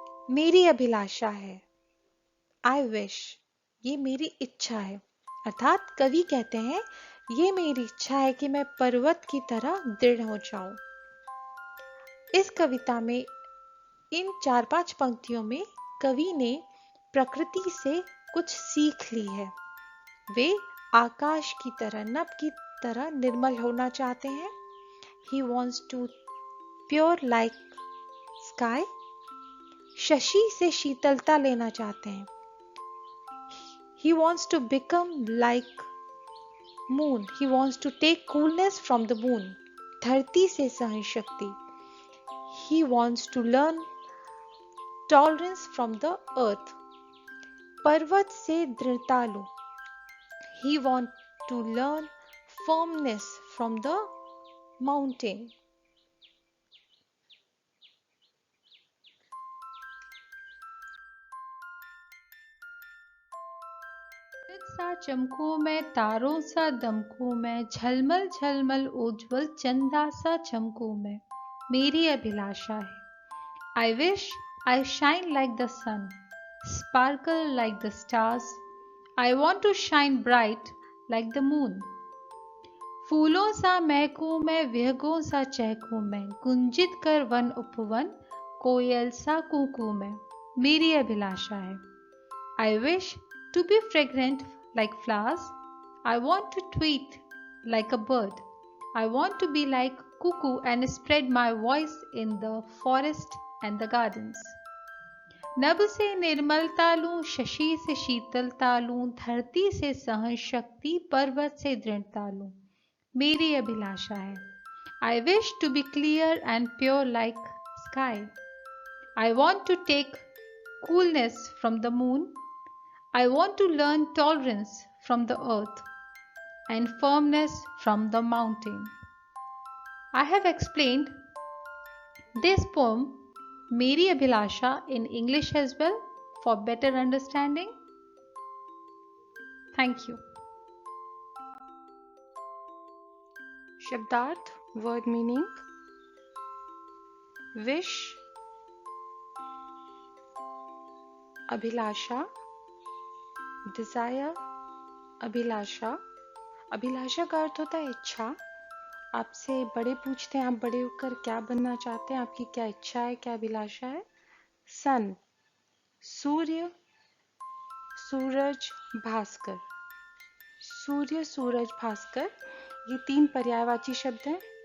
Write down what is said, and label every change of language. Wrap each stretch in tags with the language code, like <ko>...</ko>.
<hi>मेरी अभिलाषा है,</hi> <en>I wish,</en> <hi>ये मेरी इच्छा है, अर्थात कवि कहते हैं ये मेरी इच्छा है कि मैं पर्वत की तरह दृढ़ हो जाऊं। इस कविता में इन 4-5 पंक्तियों में कवि ने प्रकृति से कुछ सीख ली है। वे आकाश की तरह, नभ की तरह निर्मल होना चाहते हैं।</hi> <en>He wants to pure like sky.</en> <hi>Shashi से शीतलता लेना चाहते हैं।</hi> <en>He wants to become like moon. He wants to take coolness from the moon.</en> <hi>धरती से सहन शक्ति।</hi> <en>He wants to learn tolerance from the earth.</en> <hi>पर्वत से दृढ़ता लो।</hi> <en>He wants to learn firmness from the mountain.</en> <hi>सा चमकूं मैं, तारों सा दमकूं मैं, झलमल झलमल उज्ज्वल चंदा सा चमकूं मैं, मेरी अभिलाषा है।</hi> <en>I wish I shine like the sun, sparkle like the stars. I want to shine bright like the moon.</en> <hi>फूलों सा महकूं मैं, विहगों सा चहकूं मैं, गुंजित कर वन उपवन, कोयल सा कूकूं मैं, मेरी अभिलाषा है।</hi> <en>I wish to be fragrant like flowers. I want to tweet like a bird. I want to be like cuckoo and spread my voice in the forest and the gardens.</en> <hi>नभ से निर्मलता लूं, शशि से शीतलता लूं, धरती से सहन शक्ति, पर्वत से दृढ़ता लूं, मेरी अभिलाषा है।</hi> <en>I wish to be clear and pure like sky. I want to take coolness from the moon. I want to learn tolerance from the earth and firmness from the mountain. I have explained this poem, Meri Abhilasha, in English as well for better understanding. Thank you.</en> <hi>शब्दार्थ,</hi> <en>word meaning,</en> <hi>wish, अभिलाषा, desire, अभिलाषा। अभिलाषा का अर्थ होता है इच्छा। आपसे बड़े पूछते हैं आप बड़े होकर क्या बनना चाहते हैं, आपकी क्या इच्छा है, क्या अभिलाषा है। सन, सूर्य, सूरज, भास्कर। सूर्य, सूरज, भास्कर, ये 3 पर्यायवाची शब्द हैं।</hi>